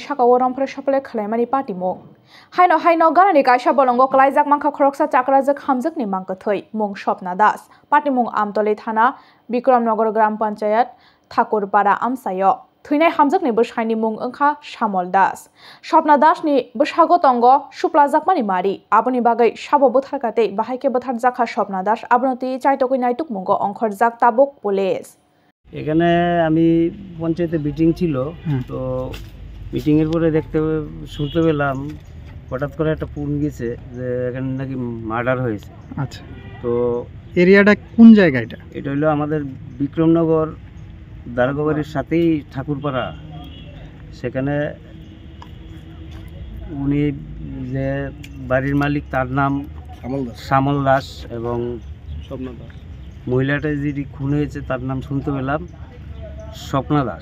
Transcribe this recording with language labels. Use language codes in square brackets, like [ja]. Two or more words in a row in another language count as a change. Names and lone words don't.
[trp] sakao romphre sapale khlaimani patimung Haino ganani kaisa bolongo kalaijak makha khoroksa chakra jek hamjak ni makthoi mung Shopna Das patimung Amtoli thana Bikramnagar Gram Panchayat Thakurpara amsayo Thuinai hamjakni bwsaini mung ongkha Shamol Das Shopna Das ni bwsago tongo suplajakmani mari aboni bagai sabo butharkate bahaike buthar jakha Shopna Das abnoti chaitokui naituk mungo ongkhorjak tabuk police [bn] এখানে আমি পঞ্চায়েতে মিটিং ছিল তো মিটিং এর পরে শুনতে পেলাম হঠাৎ করে একটা ফোন গেছে যে এখানে নাকি মার্ডার হয়েছে আচ্ছা তো এরিয়াটা কোন জায়গা এটা হলো আমাদের বিক্রমনগর দারোগাবাড়ির সাথেই ঠাকুরপাড়া সেখানে উনি যে বাড়ির মালিক তার নাম শ্যামল দাস এবং স্বপ্না দাস মহিলাটা যিনি খুন হয়েছে তার নাম শুনতে পেলাম স্বপ্না দাস